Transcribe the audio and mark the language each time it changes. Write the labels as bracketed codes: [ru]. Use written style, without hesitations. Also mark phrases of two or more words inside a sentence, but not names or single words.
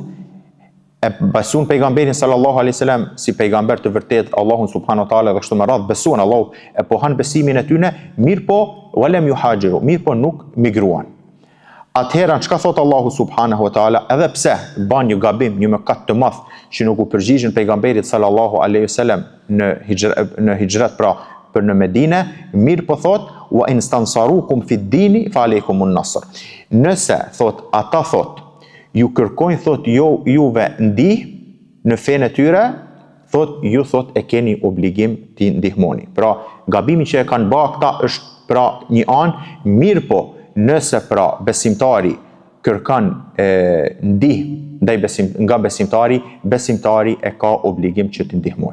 [sq] Besuan pejgamberin [ar] صلى الله عليه وسلم [sq] si pejgamber të vërtet, Allahun [ar] سبحانه وتعالى, [sq] dhe kështu me radhë besuan Allahu e pohan besimin e tyre, mirë po [ar] ولم يهاجروا, [sq] mirë po nuk migruan. Atëherë çka thot Allahu [ar] سبحانه وتعالى, [sq] edhe pse ban një gabim, një mëkat të madh që nuk u përgjigjen pejgamberit [ar] صلى الله عليه وسلم [sq] në hijret, pra për në Medinë, mirë po thot [ar] وإن استنصروكم في الدين فعليكم النصر. [sq] Nëse thot ata thot ju kërkojnë thot juve ndihmë në fenë e tyre, thot ju thot e keni obligim t'i ndihmoni. Pra gabimi që e kanë bërë këta është pra një anë, mirë po nëse pra besimtari kërkan ndihmë nga besimtari, besimtari e ka obligim që t'i ndihmoj.